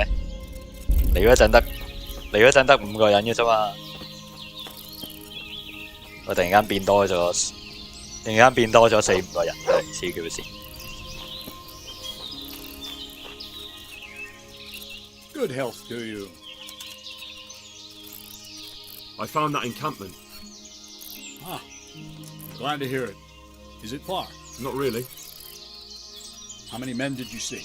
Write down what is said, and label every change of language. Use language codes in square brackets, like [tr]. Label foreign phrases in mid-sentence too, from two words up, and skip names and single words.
[yue] 嚟嗰陣得5個人嘅啫嘛，我突然間變多咗4、5個人，黐叫線。 [en] Good health to you. I found that encampment. Ah, glad to hear it. Is it far? Not really. How many men did you see?